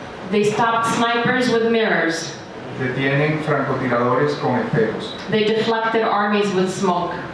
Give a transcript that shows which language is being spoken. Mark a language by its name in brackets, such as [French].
[English] They stopped snipers with mirrors. [Spanish] Detienen francotiradores con espejos. [English] They deflected armies with smoke.